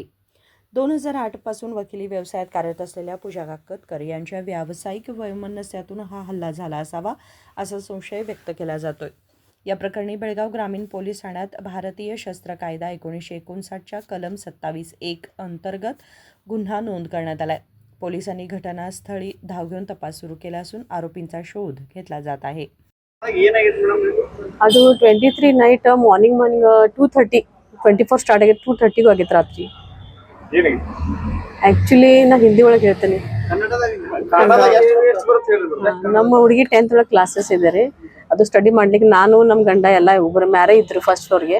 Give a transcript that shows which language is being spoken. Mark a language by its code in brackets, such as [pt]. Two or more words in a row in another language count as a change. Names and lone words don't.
[mr] 2008 पासून वकिली व्यवसायात कार्यरत असलेल्या पूजा काकतकर यांच्या व्यावसायिक वैमनस्यातून हा हल्ला झाला असावा असा संशय व्यक्त केला जातोय. या प्रकरणी बेळगाव ग्रामीण पोलीस ठाण्यात भारतीय शस्त्र कायदा 1959च्या कलम 27(1) अंतर्गत गुन्हा नोंद करण्यात आलाय. पोलिसांनी घटनास्थळी धाव घेऊन तपास सुरू केला असून आरोपींचा शोध घेतला जात आहे. [kn] ಅದು 23 [en] night morning [kn] 2:30 24 ಸ್ಟಾರ್ಟ್ ಆಗಿದೆ 2:30 ಆಗಿತ್ತು ರಾತ್ರಿ. ಆಕ್ಚುಲಿ ನಾ ಹಿಂದಿ ಒಳಗೆ ಹೇಳ್ತೇನೆ. ನಮ್ಮ ಹುಡುಗಿ 10th ಒಳಗೆ ಕ್ಲಾಸಸ್ ಇದ್ದಾರೆ. ಅದು ಸ್ಟಡಿ ಮಾಡ್ಲಿಕ್ಕೆ ನಾನು ನಮ್ಮ ಗಂಡ ಎಲ್ಲ ಒಬ್ಬರು ಮ್ಯಾರೇ ಇದ್ರು [en] first floor.